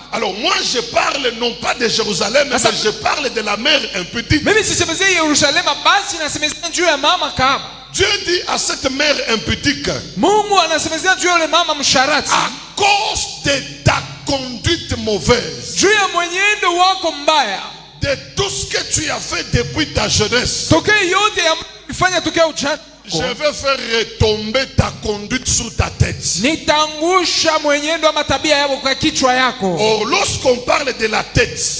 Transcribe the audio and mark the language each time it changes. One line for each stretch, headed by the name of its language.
French: Alors moi je parle non pas de Jérusalem, mais je parle de la mère impudique.
Swahili: Mimi sisemezea Yerusalemu, basi nasemezea juu ya mama kahaba.
French: Dieu dit à cette mère impudique,
Swahili: Mungu anasemezea juu ya yule mama msharati,
French: à cause de ta conduite mauvaise,
Swahili: juu ya mwenendo wako mbaya,
French: de tout ce que tu as fait depuis ta jeunesse,
Swahili: tokea yote ya ulifanya tokea ujana,
French: Je vais faire retomber ta conduite sur ta tête.
Swahili: Nitangusha mwenendo wa matabia yako kwa kichwa yako.
French: Or, lorsqu'on parle de la tête,